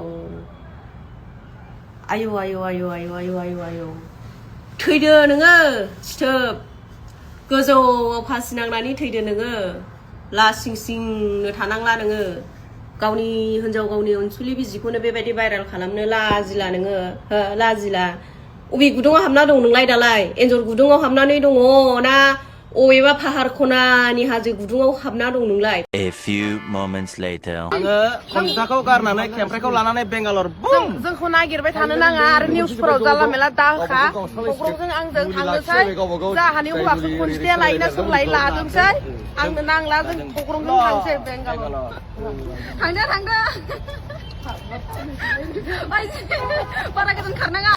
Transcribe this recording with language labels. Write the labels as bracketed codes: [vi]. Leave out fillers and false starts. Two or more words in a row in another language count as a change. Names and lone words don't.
[brx] आयौ आयौ आयौ आयौ आयौ आयौ आयौ थैदो नोङो सिथोब गोजौआव फासि नांनानै थैदो नोङो लासिं सिंनो थानांला नोङो गावनि हिन्जाव गावनि अनसुलि बिजिखौनो बेबायदि भाइराल खालामनो लाजिला नोङो हो लाजिला अबे गुदुङाव हाबना दं नोंलाय दालाय एन्जर गुदुङाव हाबनानै दङ ना अबेबा फाहार खनानि हाजो गुदुङाव हाबना दं नोंलाय [en] A few moments later [brx] आङो Konjita Khou Garna Kemprai लानानै बेंगालर जोंखौ नागिरबाय थानो नाङा आरो निउसफोराव जाला मेला दाखा Togrwnजों आंजों थांनोसै जाहानि हौवाखौ Konjitaया लायना सोंलाय लादोंसै आंनो नांला जों Togrwnजों थांसै बेंगालर थांदो बारा गोजान खारनाङा